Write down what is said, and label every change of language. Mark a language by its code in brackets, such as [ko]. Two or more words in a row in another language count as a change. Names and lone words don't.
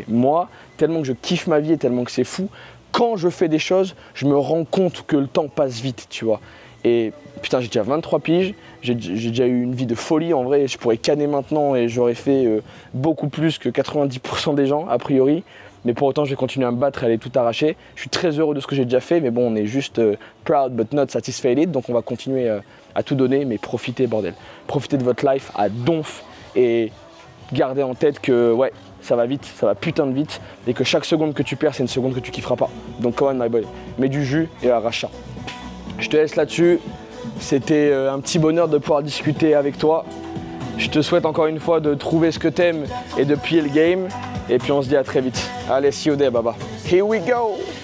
[fr] Moi, tellement que je kiffe ma vie et tellement que c'est fou, quand je fais des choses, je me rends compte que le temps passe vite, tu vois. Et putain j'ai déjà 23 piges, j'ai déjà eu une vie de folie en vrai, je pourrais canner maintenant et j'aurais fait beaucoup plus que 90% des gens a priori. Mais pour autant je vais continuer à me battre et aller tout arracher. Je suis très heureux de ce que j'ai déjà fait, mais bon on est juste [en] proud but not satisfied, [fr] donc on va continuer à tout donner, mais profitez bordel. Profitez de votre life à donf et gardez en tête que ouais, ça va vite, ça va putain de vite, et que chaque seconde que tu perds c'est une seconde que tu kifferas pas. [en] Donc come on my boy, [fr] mets du jus et arrache ça. Je te laisse là-dessus, c'était un petit bonheur de pouvoir discuter avec toi. Je te souhaite encore une fois de trouver ce que t'aimes et de plier le game. Et puis on se dit à très vite. Allez, [en] see you there, baba. Here we go!